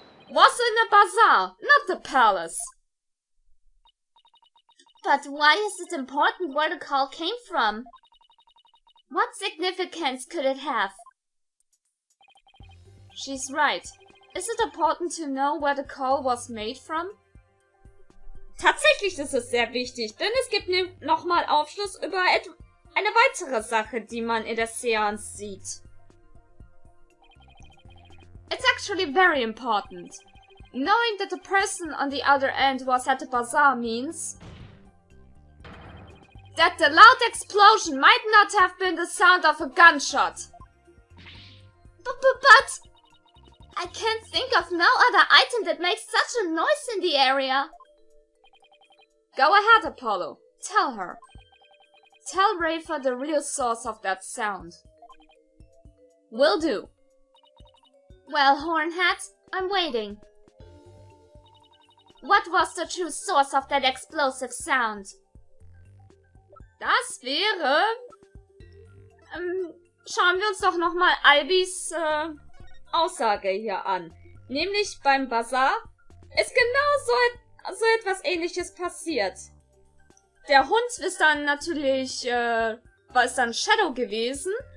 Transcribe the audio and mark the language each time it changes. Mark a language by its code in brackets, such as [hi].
[en] Was in the bazaar, not the palace. But why is it important where the call came from? What significance could it have? She's right. Is it important to know where the call was made from? [de] Tatsächlich ist es sehr wichtig, denn es gibt nochmal Aufschluss über eine weitere Sache, die man in der Seance sieht. [en] It's actually very important. Knowing that the person on the other end was at the bazaar means that the loud explosion might not have been the sound of a gunshot. But I can't think of no other item that makes such a noise in the area. Go ahead, Apollo. Tell her. Tell Rafa the real source of that sound. Will do. Well, Hornhat, I'm waiting. What was the true source of that explosive sound? [de] Das wäre... schauen wir uns doch nochmal Albis Aussage hier an. Nämlich beim Bazaar ist genau so etwas Ähnliches passiert. Der Hund ist dann natürlich, war es dann Shadow gewesen.